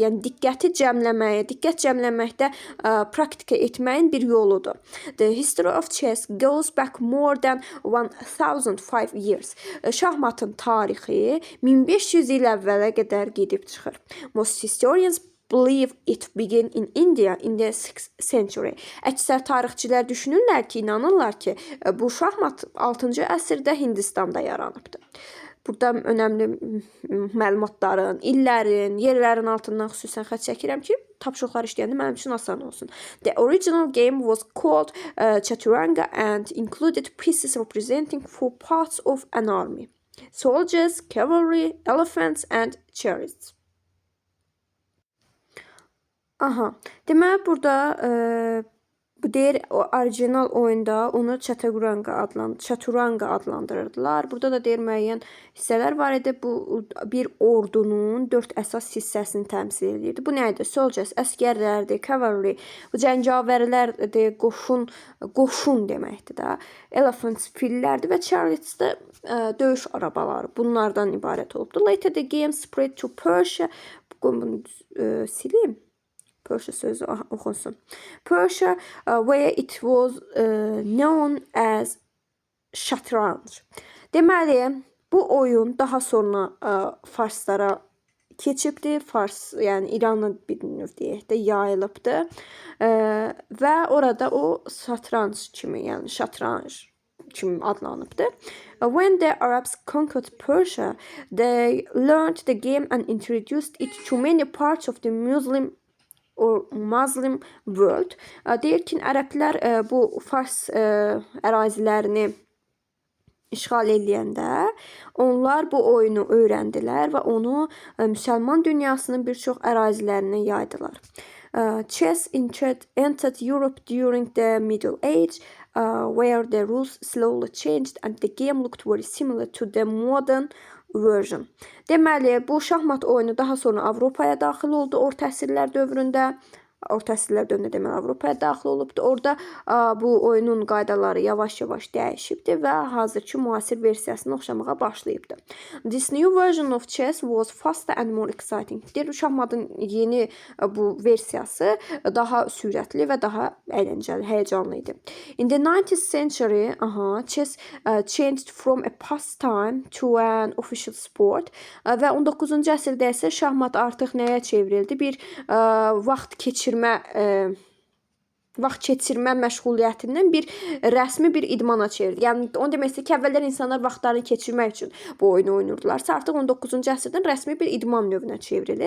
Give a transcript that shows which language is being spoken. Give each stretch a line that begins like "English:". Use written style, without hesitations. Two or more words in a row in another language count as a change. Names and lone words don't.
Azerbaijani: Yəni diqqəti cəmləməyə, diqqət cəmləməkdə praktika etməyin bir yoludur.
English: The history of chess goes back more than 1005 years.
Azerbaijani: Şahmatın tarixi 1500 il əvvələ qədər gedib çıxır.
English: Most historians believe it began in India in the 6th century.
Azerbaijani: Əksər tarixçilər düşünürlər ki, inanırlar ki, bu şahmat 6-cı əsrdə Hindistanda yaranıbdır. Burada önəmli məlumatların, illərin, yerlərin altından xüsusən xətt çəkirəm ki, tapşırıqlar işləyəndə mənim üçün asan olsun.
English: The original game was called Chaturanga and included pieces representing four parts of an army: soldiers, cavalry, elephants and chariots.
Azerbaijani: Aha, deməli burada bu deyir o orijinal oyunda onu Chaturanga adlandırırdılar. Burada da deyir müəyyən hissələr var idi. Bu bir ordunun 4 əsas hissəsini təmsil edirdi. Bu nə idi? Soldiers, əsgərlərdir, cavalry, bu cəngavərlərdir, qoşun deməkdir də. Elephants, fillərdir və chariots da döyüş arabaları. Bunlardan ibarət olubdu.
English: Later the game spread to Persia.
Azerbaijani: Bunu sileyim. Persia sözü oxunsun.
English: Persia, where it was known as Shatranj.
Azerbaijani: Deməli, bu oyun daha sonra Farslara keçibdi. Fars, yəni İran'a bir növ deyək də yayılıbdı. Və orada o satranj kimi, yəni şatranj kimi adlanıbdı.
English: When the Arabs conquered Persia, they learned the game and introduced it to many parts of the Muslim world.
Azerbaijani: Deyir ki, ərəblər bu Fars ərazilərini işğal eləyəndə onlar bu oyunu öyrəndilər və onu müsəlman dünyasının bir çox ərazilərinə yaydılar.
English: Chess entered Europe during the Middle Age, where the rules slowly changed and the game looked very similar to the modern version.
Azerbaijani: Deməli, bu şahmat oyunu daha sonra Avropaya daxil oldu orta əsrlər dövründə. Orta əsrlər dövründə deməli Avropaya daxil olubdu. Orada bu oyunun qaydaları yavaş-yavaş dəyişibdi və hazırki müasir versiyasına oxşamağa başlayıbdı.
English: This new version of chess was faster and more exciting.
Azerbaijani: Deyir, şahmatın yeni bu versiyası daha sürətli və daha əyləncəli, həyəcanlı idi.
English: In the 19th century, chess changed from a pastime to an official sport.
Azerbaijani: Və 19-cu əsrdə isə şahmat artıq nəyə çevrildi? Bir vaxt keçirmə məşğuliyyətindən bir rəsmi bir idmana çevrildi. Yəni onu demək istəyir ki, əvvəllər insanlar vaxtlarını keçirmək üçün bu oyunu oynayırdılarsa, artıq 19-cu əsrdən rəsmi bir idman növünə çevrilir.